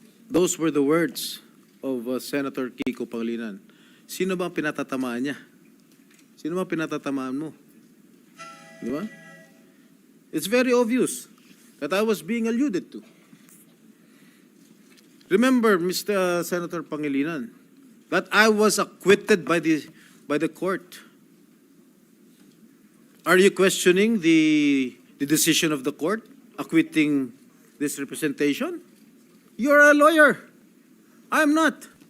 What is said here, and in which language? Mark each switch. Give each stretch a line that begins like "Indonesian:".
English: Those were the words of Senator Kiko Pangilinan.
Filipino: Sino ba ang pinatatamaan niya? Sino ba ang pinatatamaan mo? Di ba?
English: It's very obvious that I was being alluded to. Remember, Mr. Senator Pangilinan, that I was acquitted by the court. Are you questioning the decision of the court acquitting this representation? You're a lawyer. I'm not.